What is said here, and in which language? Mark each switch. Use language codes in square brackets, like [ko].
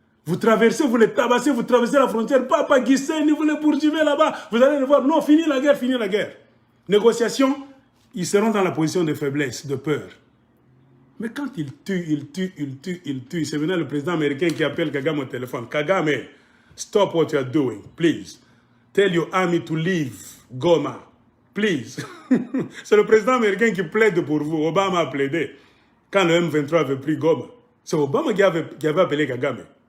[fr] Vous traversez, vous les tabassez, vous traversez la frontière. Papa Guisseni, vous les poursuivez là-bas. Vous allez le voir. Non, fini la guerre, fini la guerre. Négociation, ils seront dans la position de faiblesse, de peur. Mais quand ils tuent, c'est maintenant le président américain qui appelle Kagame au téléphone. [en] Kagame, stop what you are doing, please. Tell your army to leave Goma, please. [fr] C'est le président américain qui plaide pour vous. Obama a plaidé. Quand le M23 avait pris Goma, c'est Obama qui avait appelé Kagame.